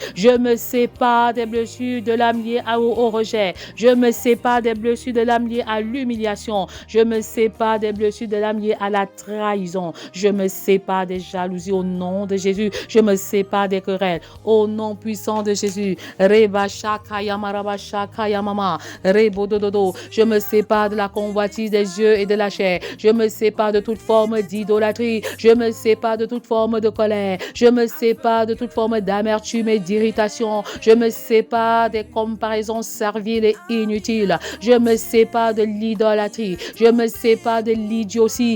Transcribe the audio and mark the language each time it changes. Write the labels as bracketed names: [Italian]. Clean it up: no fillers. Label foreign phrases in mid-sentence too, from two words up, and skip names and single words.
[French] Je me sépare des blessures de l'âme liée au rejet. Je me sépare des blessures de l'âme liée à l'humiliation. Je me sépare des blessures de l'âme liée à la trahison. Je me sépare des jalousies au nom de Jésus. Je me sépare des querelles au nom puissant de Jésus. Reba shaka yama raba shaka yamama. Rebo dododo. Je me sépare de la convoitise des yeux et de la chair. Je me sépare de toute forme d'idolâtrie. Je me sépare de toute forme de colère. Je me sépare de toute forme d'amertume et d'irritation. Je me sépare des comparaisons serviles et inutiles. Je me sépare de l'idolâtrie. Je me sépare de l'idiotie.